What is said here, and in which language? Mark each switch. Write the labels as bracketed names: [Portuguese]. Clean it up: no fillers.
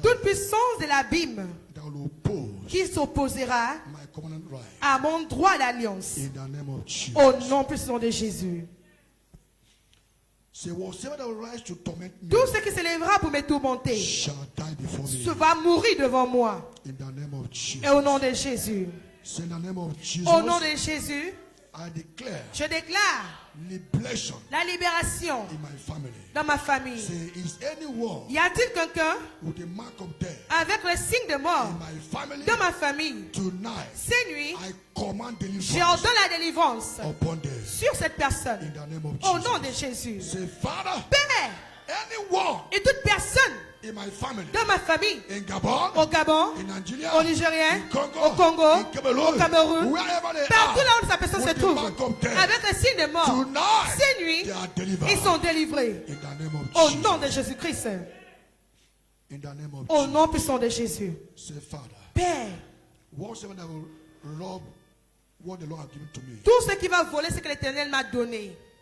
[French] toute puissance de l'abîme [English] that will oppose [French] qui s'opposera [English] my covenant right. [French] à mon droit d'alliance. [English] In the name of Jesus. [French] Au nom puissant de Jésus. [English] Say, whatsoever that will rise to torment me [French] Tout ce qui s'élèvera pour me tourmenter [English] shall die before me. [French] va mourir devant moi. [English] In the name of Jesus. [French] Et au nom de Jésus. [English] Say, in the name of Jesus, [French] Au nom de Jésus, [English] I declare [French] je déclare [English] liberation [French] la libération [English] in my family. [French] dans ma famille. [English] Say, is anyone [French] Y a-t-il quelqu'un [English] with a mark of death [French] avec le signe de mort [English] in my family? [French] dans ma famille? [English] Tonight, [French] Ces nuits, [English] I command [French] je [English] deliverance [French] ordonne la délivrance [English] upon them. [French] sur cette personne. [English] In the name of [French] Au [English] Jesus. [French] nom de Jésus. [English] Say, Father, [French] Père, [English] anyone [French] et toute personne [English] in my family, [French] dans ma famille, [English] in Gabon, [French] au Gabon, [English] in Nigeria, [French] au Nigérien, [English] in Congo, [French] au Congo, [English] in Cameroun, [French] au Cameroun, [English] wherever they [French] partout [English] are, [French] là où sa personne se [English] with the [French] trouve, [English] mark of death, [French] avec le signe de mort, [English] tonight, [French] ces nuits, [English] they are delivered. [French] ils sont délivrés. [English] In the name of [French] Au [English] Jesus. [French] nom de Jésus-Christ. [English] In the name of [French] Au [English] Jesus. [French] nom puissant de Jésus. [English] Say, Father, [French] Père, [English] whatsoever that will rob what the Lord has given to me, [French] tout ce qui va voler ce que l'Éternel m'a donné,